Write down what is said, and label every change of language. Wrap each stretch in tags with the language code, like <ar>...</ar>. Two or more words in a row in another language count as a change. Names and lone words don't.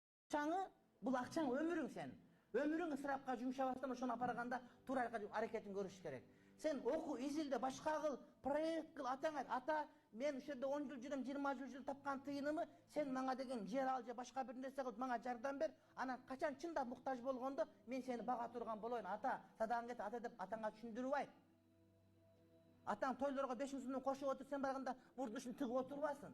<kk>Ақшаңы, бұл ақшаң өмірің сен.</kk> <ky>Өмірің ысырапқа жұмшабастан ошоны апарганда туура аракетин көрүш керек. Сен оқу, изилде, башка кыл, проект кыл, атаңа ата, мен ушерде 10 жыл жүрөм, 20 жыл жүрөм, тапкан тыйынымы сен мага деген жер ал же башка бир нерсе кылып мага жардам бер. Анан качан чындап муктаж болгондо мен сени бага турган болоюн. Ата, садагың кет, ата деп атаңа түшүндүрүп айт. Атаң тойлорго 5 миң сомдон кошуп отур, сен барганда мурдушун тыгып отурбасын.</ky>